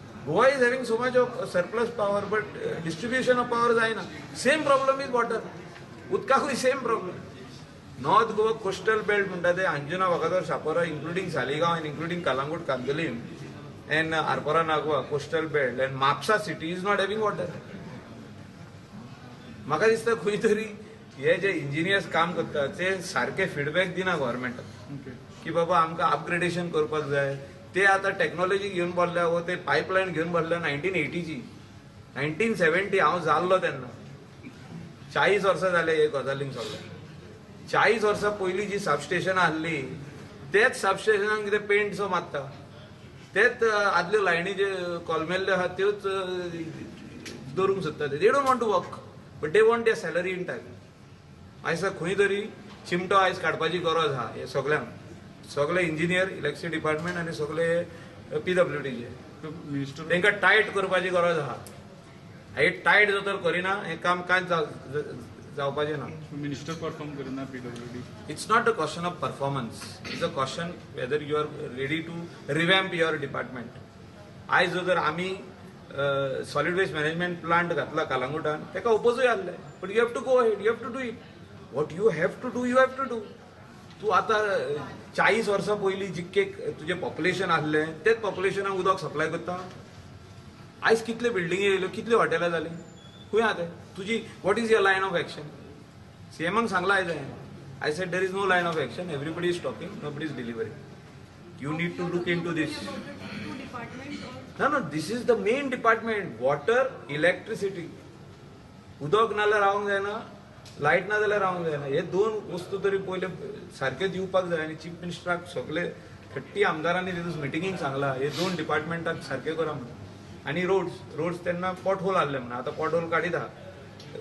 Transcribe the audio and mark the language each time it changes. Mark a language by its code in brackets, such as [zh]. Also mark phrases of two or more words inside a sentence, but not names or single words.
[en] Goa is having so much of surplus power, but distribution of power जायना. Same problem with water. उदकाकूय same problem. North Goa coastal belt [kok] म्हणटा ते अंजुना वागातोर शापोरा [en] including Saligaon and including Kalangut Kandolim and Arpora Nagua coastal belt and Mapsa city is not having water. [kok] म्हाका दिसता खंय तरी हे जे इंजिनियर्स काम करतात ते सारखे फीडबॅक दिना गव्हर्नमेंटाक की बाबा आमकां अपग्रेडेशन करपाक जाय. ते आता टेक्नॉलॉजी घेऊन बोलल्या व ते पायपलाईन घेऊन बोलल्या 1980ची 1970 हांव जाल्लो तेन्ना 40 वर्सां जाले हे गजालींक सगळ्या. 40 वर्सां पयलीं जी सबस्टेशन आहली तेच सबस्टेशनाक कितें पेंट सो मारता तेच आदल्यो लायनी जे कोलमेल्ल्यो आहा त्योच दवरूंक सोदता. [en] they don't want to work but they want their salary in time. [kok] आयज खंय तरी चिमटो आयज काडपाची गरज आहा हे सगळ्यांक. सगळे [en] engineer electricity department [kok] आणि सगळे PWDचे तांकां टायट करपाची गरज आहा. हे टायट जर तर करिना हे काम कांयच जावपाचें ना. [en] minister perform [kok] करिना PWD. [en] It's not a question of performance. It's a question whether you are ready to revamp your department. [kok] आयज जर आमी [en] solid waste management plant [kok] घातला कालांगुटान ताका ओपोजूय आहले [en] but you have to go ahead. you have to do it. what you have to do you have to do. [kok] तू आता 40 वर्सां पयलीं जितके तुजें पॉप्युलेशन आहलें तेच पॉप्युलेशनाक उदक सप्लाय करता. आयज कितले बिल्डिंगी येयल्यो कितले हॉटेलां जालीं खंय आहा ते तुजी. [en] what is your line of action. [kok] सीएमाक सांगला आयज [en] I said there is no line of action. everybody is talking nobody is delivering. you need to look into this. No, this is the main department. Water, electricity. [kok] उदक नाल्यार रावंक जायना, लायट ना जाल्यार रावंक जायना. हे दोन वस्तू तरी पयले सारखे दिवपाक जाय. आनी चीफ मिनिस्टराक सगळे 30 आमदारांनी तितून मिटिंगेक सांगला हे दोन डिपार्टमेंटाक सारखे करा म्हणून. आनी रोड्स तेन्ना [en] pot hole [kok] आहले म्हणून आतां [en] pot hole [kok] काडीत आहा.